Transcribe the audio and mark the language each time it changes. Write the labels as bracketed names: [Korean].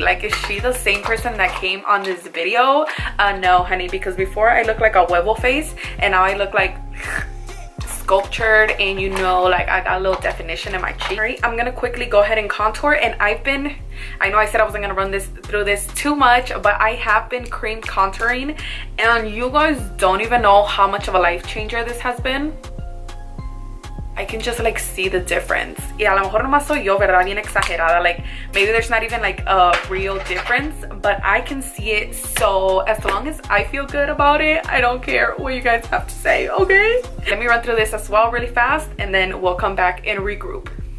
[English] Like, is she the same person that came on this video? No honey, because before I looked like a huevo face and now I look like sculptured, and you know, like I got a little definition in my cheek. All right, I'm gonna quickly go ahead and contour, and I know I said I wasn't gonna run through this too much, but I have been cream contouring, and you guys don't even know how much of a life changer this has been. I can just like see the difference. [Spanish] Y a lo mejor nomás soy yo, verdad, bien exagerada. [English] Like maybe there's not even like a real difference, but I can see it. So as long as I feel good about it, I don't care what you guys have to say, okay? Let me run through this as well really fast, and then we'll come back and regroup.